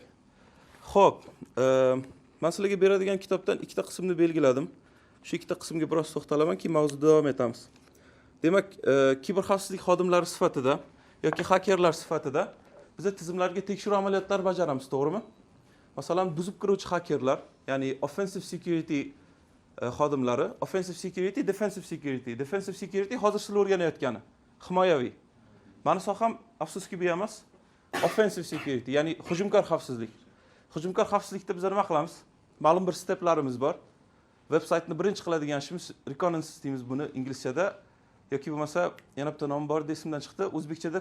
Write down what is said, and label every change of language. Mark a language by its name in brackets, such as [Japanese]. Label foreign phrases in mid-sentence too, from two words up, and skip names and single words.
[Uzbek] Xo'p, men sizlarga beradigan kitobdan ikkita qismni belgiladim. Shu ikkita qismga biroz to'xtalaman, keyin mavzuda davom etamiz. Demak, kiber xavfsizlik xodimlari sifatida yoki hakerlar sifatida biz tizimlarga tekshiruv amaliyotlari bajaramiz, to'g'rimi? Masalan, buzib kiruvchi hakerlar, ya'ni [English] offensive security [Uzbek] xodimlari, [English] offensive security, defensive security. Defensive security [Uzbek] hozir sizlar o'rganayotgani, himoyaviy. Mani soham afsuski bu emas. [English] Offensive security, [Uzbek] ya'ni hujumkor xavfsizlik. Hujumkor xavfsizlikda biz nima qilamiz? Ma'lum bir steplarimiz bor. Veb-saytni birinchi qiladigan ishimiz reconnaissance deymiz buni inglizchada, yoki bo'lmasa yana bitta nom bor, esimdan chiqdi.